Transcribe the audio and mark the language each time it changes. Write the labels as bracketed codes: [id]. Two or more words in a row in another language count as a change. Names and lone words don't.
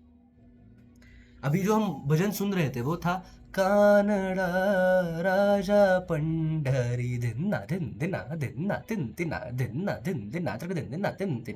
[hi] अभी जो हम भजन सुन रहे थे वो था कानड़ा राजा पंडरी धिन्ना धिन धिना धिन्ना तिन तिना धिन्ना धिन धिना त्रक धिन धिना तिन तिन।